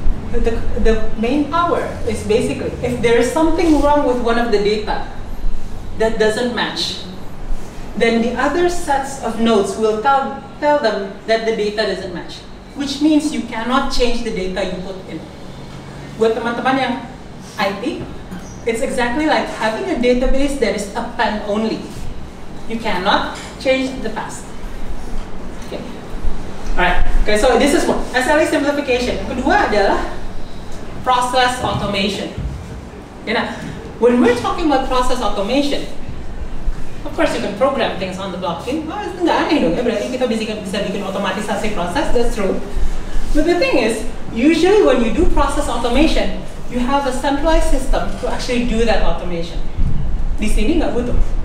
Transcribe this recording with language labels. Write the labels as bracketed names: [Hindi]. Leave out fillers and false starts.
[English] The main power is basically, if there is something wrong with one of the data that doesn't match, then the other sets of nodes will tell them that the data doesn't match, which means you cannot change the data you put in. [Indonesian] Buat teman-teman yang IT, [English] it's exactly like having a database that is append only. You cannot change the past. Okay. Alright. Okay, so this is one. SLA simplification. [Indonesian] Kedua adalah process automation. [English] Okay, now, when we're talking about process automation, of course you can program things on the blockchain. [Indonesian] Oh, nggak aneh dong ya, berarti kita bisa bikin otomatisasi proses, [English] that's true. But the thing is, usually when you do process automation, you have a centralized system to actually do that automation. [Indonesian] Di sini nggak butuh.